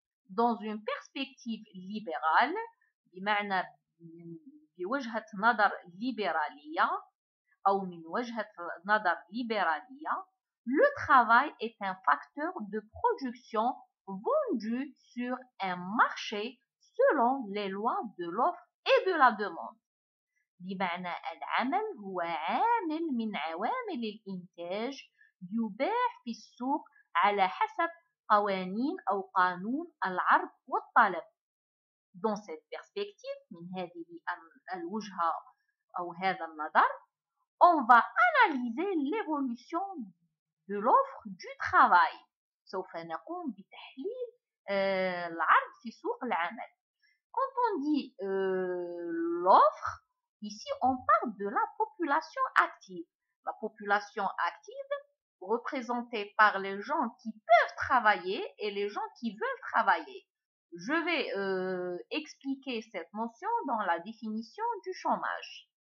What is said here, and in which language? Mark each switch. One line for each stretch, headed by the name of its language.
French: Dans une perspective libérale,
Arabic: بمعنى بوجهة نظر ليبرالية
French: أو من وجهة نظر ليبرالية, le travail est un facteur de production vendu sur un marché selon les lois de l'offre et de la demande.
Arabic: بمعنى العمل هو عامل من عوامل الإنتاج يباع في السوق على حسب قوانين أو قانون العرض والطلب.
French: Dans cette perspective,
Arabic: من هذه الوجهة أو هذا النظر,
French: on va analyser l'évolution de l'offre du travail.
Arabic: سوف نقوم بتحليل العرض في سوق العمل.
French: Quand on dit l'offre, ici on parle de la population active. La population active représentée par les gens qui peuvent travailler et les gens qui veulent travailler. Je vais expliquer cette notion dans la définition du chômage.